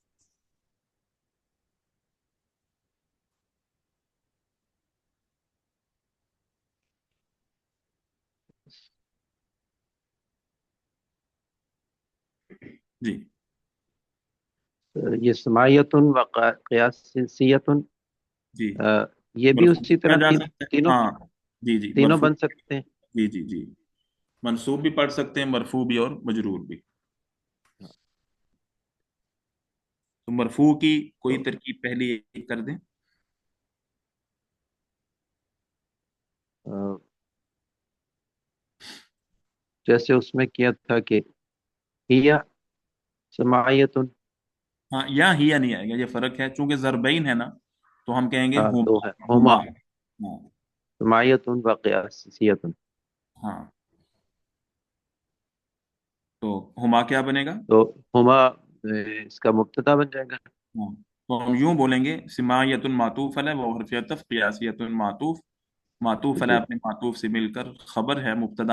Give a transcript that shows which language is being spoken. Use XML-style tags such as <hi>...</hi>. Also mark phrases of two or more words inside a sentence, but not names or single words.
<hi>जी</hi> <ar>يه سماعيةٌ وقياسيةٌ,</ar> <hi>जी, ये भी मरफू उसी पढ़ा तरह जा तीन, सकता है, तीनों हाँ जी जी, तीनों मरफू। बन सकते हैं। जी जी जी, मंसूब भी पढ़ सकते हैं, मरफू भी और मजरूर भी। तो मरफू की कोई तो तरकीब पहली एक कर दें। जैसे उसमें किया था कि</hi> <ar>هي سماعيةٌ.</ar> <hi>हाँ, या हिया नहीं आएगा, ये फर्क है, चूंकि जरबैन है ना, तो हम कहेंगे हाँ दो हुमा। है, हुमा। हुमा हाँ।</hi> <ar>سماعيةٌ وقياسيةٌ.</ar> <hi>हाँ, तो हुमा क्या बनेगा? तो हुमा इसका मुब्तदा बन जाएगा। हाँ, तो हम यूं बोलेंगे,</hi> <ar>سماعيةٌ معطوف</ar> <hi>है, वो</hi> <ar>حرف عطف، قياسيةٌ معطوف، معطوف</ar> <hi>है जी, अपने मातूफ से मिलकर खबर है मुब्तदा</hi>